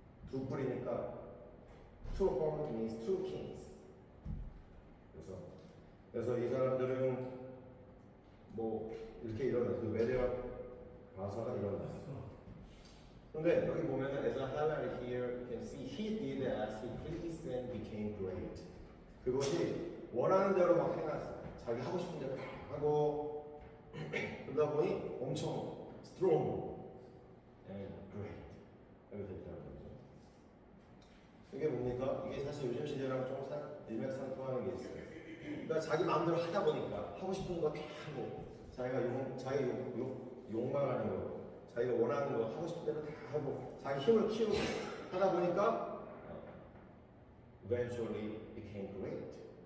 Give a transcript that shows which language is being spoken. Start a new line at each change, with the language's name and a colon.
Korean: 두 뿔이니까
English: two horns means two kings.
Korean: 그래서 이 사람들은 뭐 이렇게 일어났어요. 그 메데와 가사가 일어났어요. 근데 여기 보면은
English: as I highlighted here, you can see he did as he pleased and became great.
Korean: 그것이 원하는 대로 막 해놨어요. 자기 하고 싶은 대로 다 하고 그러다 보니 엄청
English: strong and great
Korean: 이렇게 됐다는 거죠. 이게 뭡니까? 이게 사실 요즘 시대랑 좀 일맥상통하는 게 있어요. 그러니까 자기 마음대로 하다 보니까 하고 싶은 거 다 하고 자기 욕망하는 거, 자기가 원하는 거 하고 싶은 대로 다 하고 자기 힘을 키우고 하다 보니까
English: eventually became great.